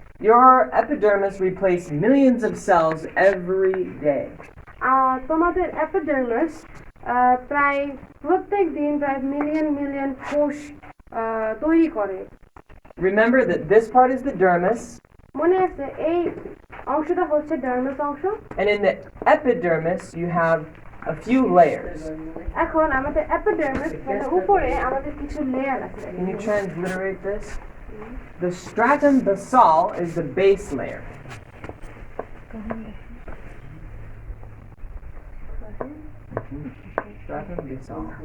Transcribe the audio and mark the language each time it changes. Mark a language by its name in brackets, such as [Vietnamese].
[English] Your epidermis replaces millions of cells every day. [Bangla] আর তোমাদের epidermis প্রায় প্রত্যেক দিন প্রায় মিলিয়ন কোষ তৈরি করে। [English] Remember that this part is the dermis, [Bangla] মনে আছে এই অংশটা হচ্ছে ডার্মিস অংশ। [English] and in the epidermis you have a few layers. [Bangla] এখন আমাদের এপিডার্মিস মানে উপরে আমাদের কিছু লেয়ার আছে। [English] Can you transliterate this? The stratum basal is the base layer. Stratum basal.